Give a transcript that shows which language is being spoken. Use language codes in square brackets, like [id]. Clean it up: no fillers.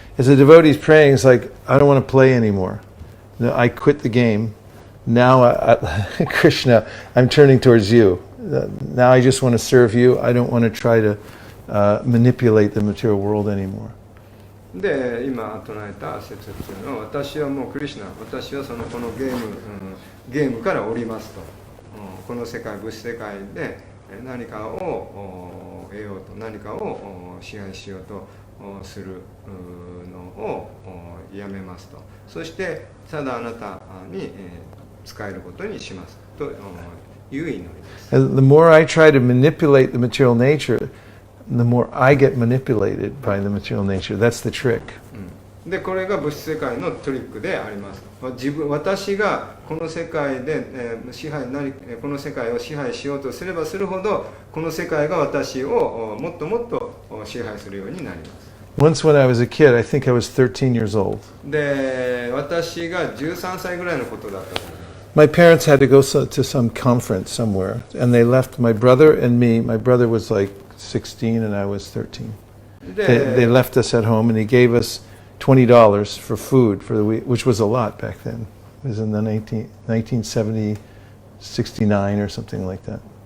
[en] As a devotee's praying, it's like, I don't want to play anymore. No, I quit the game. Now, Krishna, I'm turning towards you. Now I just want to serve you. I don't want to try to manipulate the material world anymore. [ja] で今唱えた説っていうのは、私はもうクリシュナ、私はこのゲームから降りますと、この世界、物質世界で何かを得ようと、何かを支配しようとするのをやめますと、そしてただあなたに使えることにしますという祈りです。 [en] The more I try to manipulate the material nature, the more I get manipulated by the material nature. That's the trick. [ja] でこれが物質世界のトリックであります。私がこの世界で、この世界を支配しようとすればするほど、この世界が私をもっともっと支配するようになります。 [en] Once when I was a kid, I think I was 13 years old. [ja] で私が13歳ぐらいのことだったと思います。 [en] My parents had to go to some conference somewhere, and they left my brother and me. My brother was like 16 and I was 13. They left us at home, and he gave us $20 for food for the week, which was a lot back then. It was in the 1970, 69 or something like that.